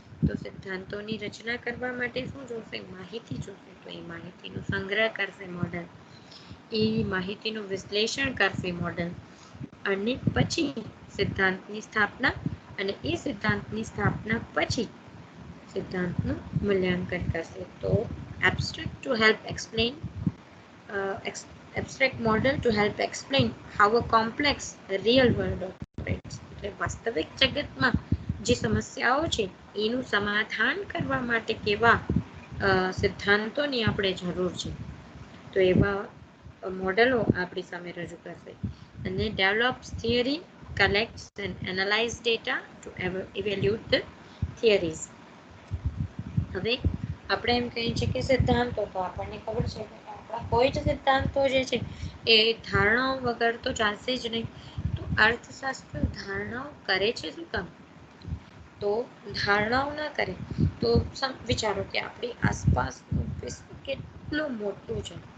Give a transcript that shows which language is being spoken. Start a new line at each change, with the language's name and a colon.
Gujarati: તો સિદ્ધાંતોની રચના કરવા માટે શું જોશે? માહિતી જોશે. તો એ માહિતીનો સંગ્રહ કરશે મોડેલ, એ માહિતીનું વિશ્લેષણ કરશે મોડેલ, અને પછી સિદ્ધાંતની સ્થાપના, અને એ સિદ્ધાંતની સ્થાપના પછી સિદ્ધાંતનું મૂલ્યાંકન કરશે.
English: તો abstract to help explain abstract model to help explain how a complex real world operates.
Gujarati: એટલે વાસ્તવિક જગતમાં જે સમસ્યાઓ છે એનું સમાધાન કરવા માટે કેવા સિદ્ધાંતોની આપણે જરૂર છે, તો એવા મોડેલો આપણી સામે રજૂ કરશે.
English: અને develops theory, collects and analyze data to evaluate the theories.
Gujarati: હવે આપણે એમ કહીએ છીએ કે સિદ્ધાંતો, તો આપણને ખબર છે કે આપણા કોઈ જ સિદ્ધાંતો જે છે એ ધારણાઓ વગર તો ચાલશે જ નહીં. તો અર્થશાસ્ત્ર ધારણાઓ કરે છે શું કામ? તો ધારણાઓ ના કરે તો વિચારો કે આપણી આસપાસનું વિશ્વ કેટલું મોટું છે.